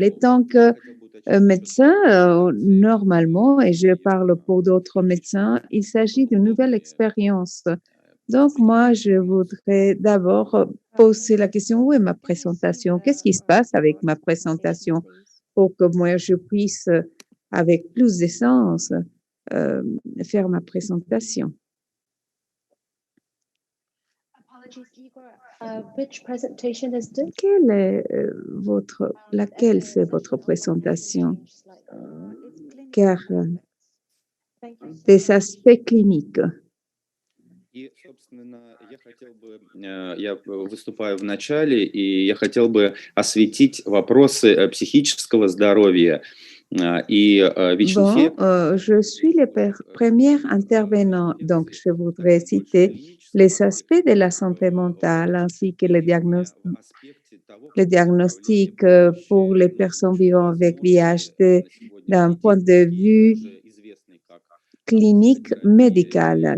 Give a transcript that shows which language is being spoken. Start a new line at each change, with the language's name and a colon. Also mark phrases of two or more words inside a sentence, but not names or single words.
French: Et tant que médecin, normalement, et je parle pour d'autres médecins, il s'agit d'une nouvelle expérience. Donc, moi, je voudrais d'abord poser la question, où est ma présentation? Qu'est-ce qui se passe avec ma présentation pour que moi, je puisse, avec plus d'essence, faire ma présentation?
English: Which presentation is this?
French: Quelle est laquelle c'est votre présentation? Car des aspects cliniques.
Russian: И, собственно, я выступаю в начале, и я хотел бы осветить вопросы психического здоровья и ВИЧ-инфекции.
French: Je suis le premier intervenant, donc je voudrais citer les aspects de la santé mentale ainsi que les diagnostics pour les personnes vivant avec VIH d'un point de vue clinique médicale.